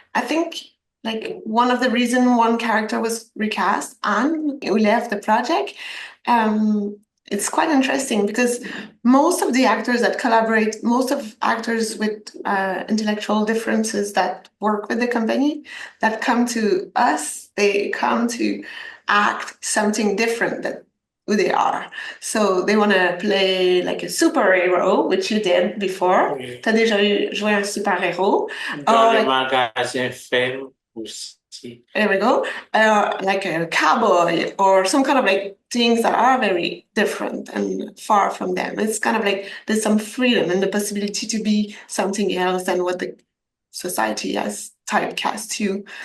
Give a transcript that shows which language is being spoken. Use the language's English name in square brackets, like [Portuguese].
[English] I think like one of the reason one character was recast, Anne, who left the project, it's quite interesting because most of the actors that collaborate, most of actors with intellectual differences that work with the company, that come to us, they come to act something different than who they are. So they want to play like a superhero, which you did before. [French] Oui. Tu as déjà joué un super-héros. Dans le [English] like, [French] magasin Femme aussi. [English] there we go. Like a cowboy or some kind of like things that are very different and far from them. It's kind of like there's some freedom and the possibility to be something else than what the society has typecast you.